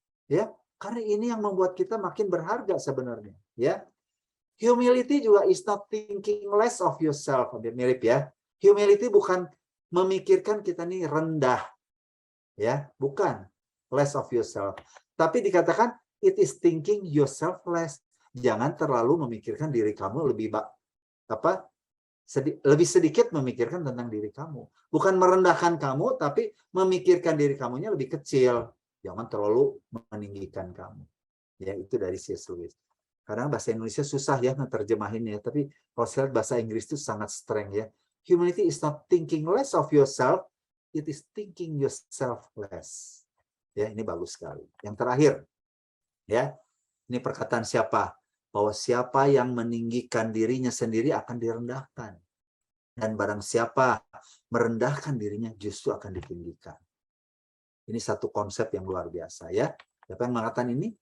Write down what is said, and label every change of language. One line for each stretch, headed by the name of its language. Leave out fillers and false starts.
Indonesian: Ya, karena ini yang membuat kita makin berharga sebenarnya.
English: Ya, humility juga is not thinking less of yourself.
Indonesian: Mirip ya. Humility bukan memikirkan kita nih rendah. Ya, bukan
English: less of yourself.
Indonesian: Tapi dikatakan
English: it is thinking yourself less.
Indonesian: Jangan terlalu memikirkan diri kamu lebih lebih sedikit memikirkan tentang diri kamu. Bukan merendahkan kamu, tapi memikirkan diri kamunya lebih kecil. Jangan terlalu meninggikan kamu. Ya, itu dari C.S. Lewis. Kadang bahasa Indonesia susah ya menerjemahinnya, tapi kalau saya lihat bahasa Inggris itu sangat strength ya.
English: Humility is not thinking less of yourself, it is thinking yourself less.
Indonesian: Ya, ini bagus sekali. Yang terakhir, ya, ini perkataan siapa? Bahwa siapa yang meninggikan dirinya sendiri akan direndahkan. Dan barang siapa merendahkan dirinya justru akan ditinggikan. Ini satu konsep yang luar biasa ya. Siapa yang mengatakan ini?